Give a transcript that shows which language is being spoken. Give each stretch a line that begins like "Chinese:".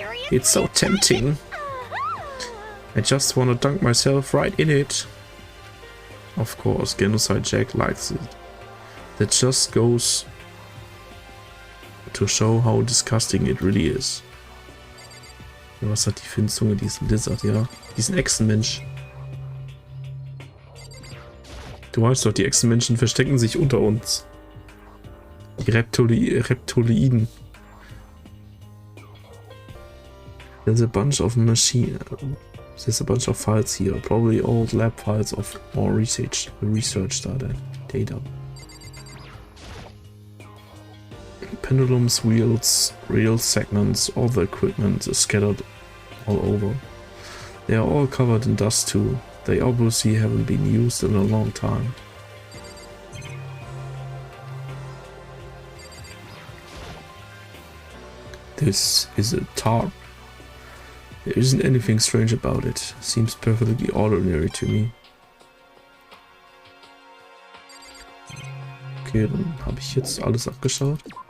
English: It's so tempting. I just want to dunk myself right in it. Of course, Genocide Jack likes it. That just goes to show how disgusting it really is.
German: Was hat die für eine Zunge, diesen Lizard, ja? Diesen Echsenmensch. Du weißt doch, die Echsenmenschen verstecken sich unter uns. Die Reptiloiden.
English: There's a bunch of There's a bunch of files here. Probably old lab files of more research data. Pendulums, wheels, reel segments, all the equipment is scattered all over. They are all covered in dust too. They obviously haven't been used in a long time. This is a tarp. There isn't anything strange about it. Seems perfectly ordinary to me.
German: Okay, dann habe ich jetzt alles abgeschaut.